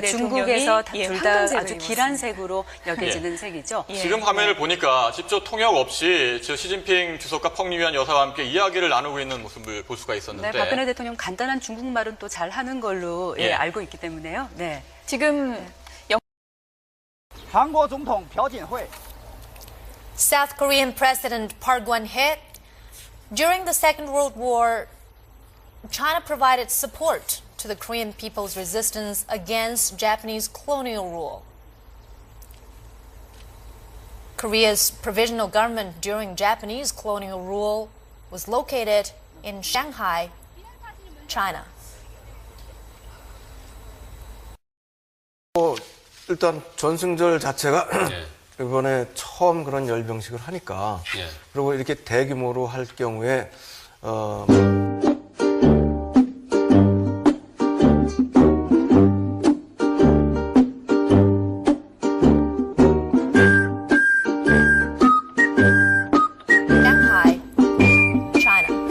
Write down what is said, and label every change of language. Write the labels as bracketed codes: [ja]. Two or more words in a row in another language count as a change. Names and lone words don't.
[ko] 중국에서 둘 다 아주 길한 색으로 여겨지는 색이죠. 지금 화면을 보니까 직접 통역 없이 시진핑 주석과 펑리위안 여사와 함께 이야기를 나누고 있는 모습을 볼 수가 있었는데 박근혜 대통령 간단한 중국말은 또 잘 하는 걸로 알고 있기 때문에요. 지금 [zh] 한국 總統朴槿惠 [en] South Korean President Park Geun-hye. During the Second World War, China provided support to the Korean people's resistance against Japanese colonial rule. Korea's provisional government during Japanese colonial rule was located in Shanghai, China. [ko] 일단 전승절 자체가 이번에 처음 그런 열병식을 하니까 그리고 이렇게 대규모로 할 경우에 [en] Shanghai, China.